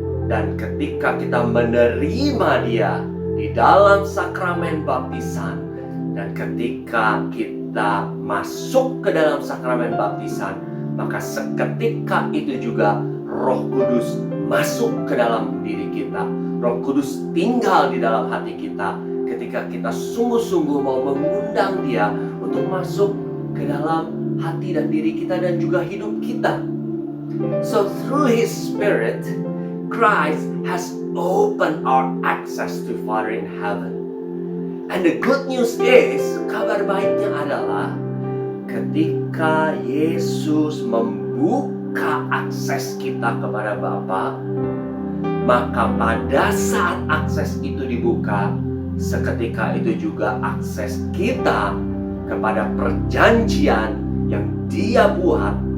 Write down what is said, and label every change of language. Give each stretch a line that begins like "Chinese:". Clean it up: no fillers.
Indonesian: Dan ketika kita menerima Dia di dalam sakramen baptisan, dan ketika kita masuk ke dalam sakramen baptisan, maka seketika itu juga Roh Kudus masuk ke dalam diri kita. Roh Kudus tinggal di dalam hati kita ketika kita sungguh-sungguh mau mengundang Dia untuk masuk ke dalam hati dan diri kita dan juga hidup kita.
English: So through His Spirit, Christ has opened our access to Father in heaven. And the good news is,
Indonesian: kabar baiknya adalah ketika Yesus membuka akses kita kepada Bapa, maka pada saat akses itu dibuka, seketika itu juga akses kita kepada perjanjian yang Dia buat